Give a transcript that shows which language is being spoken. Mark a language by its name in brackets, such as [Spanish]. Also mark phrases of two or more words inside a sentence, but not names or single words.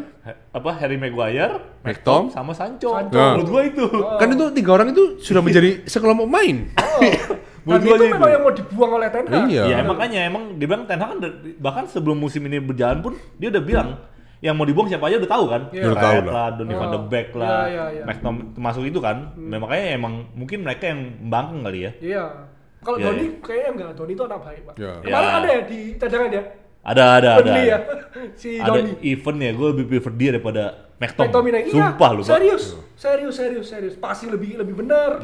[Indonesian] Harry Maguire, McTom sama Sancho. Menurut gua itu. Kan itu 3 orang itu sudah menjadi sekelompok pemain. Dan itu memang yang mau dibuang oleh Ten Hag. Iya, makanya emang dia bilang Ten Hag kan bahkan sebelum musim ini berjalan pun dia udah bilang yang mau dibuang siapa aja udah tahu kan? Udah tahu lah. Donny van de Beek lah, McTom termasuk itu kan. Makanya emang mungkin mereka yang membangkang kali ya. Iya. Kalau Donny kayaknya enggak, Donny itu anak baik, Pak. Kemarin ada ya di cadangan ya? Ada. Ya. Si Donny. Ada event ya, gue lebih prefer dia daripada McTominay. Sumpah lu, Pak. Serius. Pasti lebih benar.